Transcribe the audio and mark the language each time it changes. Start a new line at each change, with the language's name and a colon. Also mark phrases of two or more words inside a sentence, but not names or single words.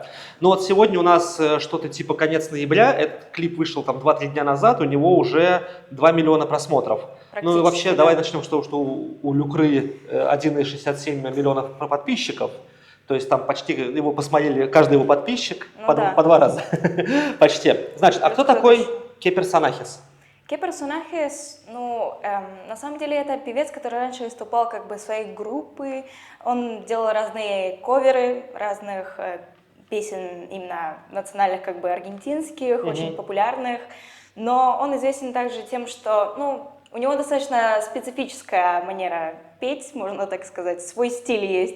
Russian: Но вот сегодня у нас что-то типа конец ноября, этот клип вышел там 2-3 дня назад, у него уже 2 миллиона просмотров. Ну и вообще, да. давай начнем с того, что у Люкры 1,67 миллионов подписчиков. То есть там почти его посмотрели, каждый его подписчик Ну по да. 2 раза. Почти. Значит, а кто такой «Qué personajes»? «Qué personajes», на самом деле это певец, который раньше выступал как бы в своей группы, он делал разные коверы разных песен именно национальных, как бы аргентинских, очень популярных, но он известен также тем, что, у него достаточно специфическая манера петь, можно так сказать, свой стиль есть.